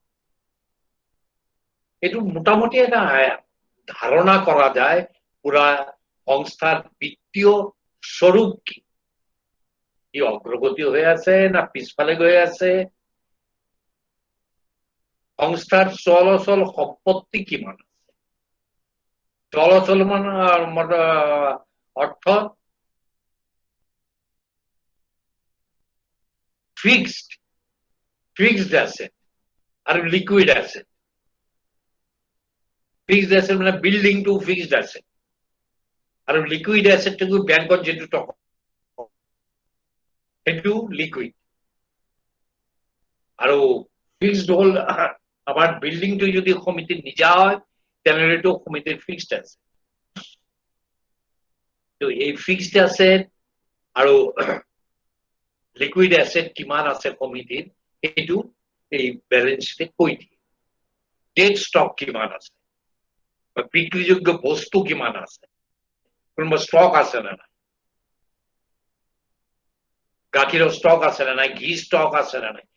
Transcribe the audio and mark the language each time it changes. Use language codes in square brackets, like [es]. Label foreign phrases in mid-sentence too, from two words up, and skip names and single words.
[as] এইটো মোটামুটি এটা ধাৰণা কৰা যায় পুৰা সংস্থাৰ বিত্তীয় স্বৰূপ কি ই অগ্ৰগতি হৈ আছে না পিছফালে গৈ আছে সংস্থাৰ চলাচল সম্পত্তি কিমান আছে চলাচল মানে অর্থ [en] fixed asset আর liquid asset fixed asset মানে building to fixed asset আর liquid asset to [as] ব্যাংকত যেটো টকা সেইটো লিকুইড আৰু ফিক্সড হল আমাৰ বিল্ডিংটো যদি সমিতিৰ নিজা হয় তেনেহলে এইটো সমিতিৰ [en] fixed asset [as] তো এই [en] fixed asset [as] আৰু [en] liquid asset [as] কিমান আছে সমিতিৰ এইটো এই [en] balance sheet [as] কৈ দিয়ে [en] dead stock [as] কিমান আছে বা বিক্রিযোগ্য বস্তু কিমান আছে কোনোবা স্টক আছে না গাখীৰৰ ষ্টক আছে নে নাই, ঘি ষ্টক আছে নে নাই।